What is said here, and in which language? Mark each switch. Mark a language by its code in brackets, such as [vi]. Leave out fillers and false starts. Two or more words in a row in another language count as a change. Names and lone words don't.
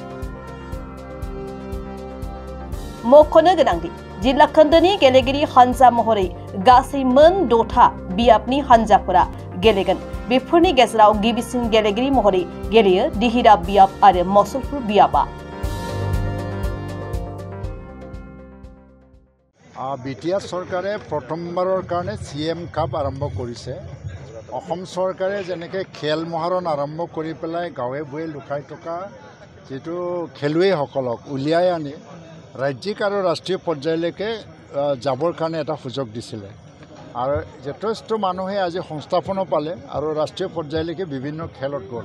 [brx] मख'नो गोनांदि जिल्ला खोन्दोनि गेलेगिरि हानजा महरै गासै मोन 6था बियाबनि हानजाफोरा गेलेगोन। बेफोरनि गेजेराव गिबिसिन गेलेगिरि महरै गेलेयो दिहिरा बियाब आरो मसलपुर बियाबा। [as] বিটিআৰ চৰকাৰে প্ৰথমবাৰৰ কাৰণে CEM কাপ আৰম্ভ কৰিছে। অসম চৰকাৰে যেনেকৈ খেল মহাৰণ আৰম্ভ কৰি পেলাই গাঁৱে ভূঞে লুকাই থকা যিটো খেলুৱৈসকলক উলিয়াই আনি ৰাজ্যিক আৰু ৰাষ্ট্ৰীয় পৰ্যায়লৈকে যাবৰ কাৰণে এটা সুযোগ দিছিলে আৰু যথেষ্ট মানুহে আজি সংস্থাপনো পালে আৰু ৰাষ্ট্ৰীয় পৰ্যায়লৈকে বিভিন্ন খেলত গ'ল।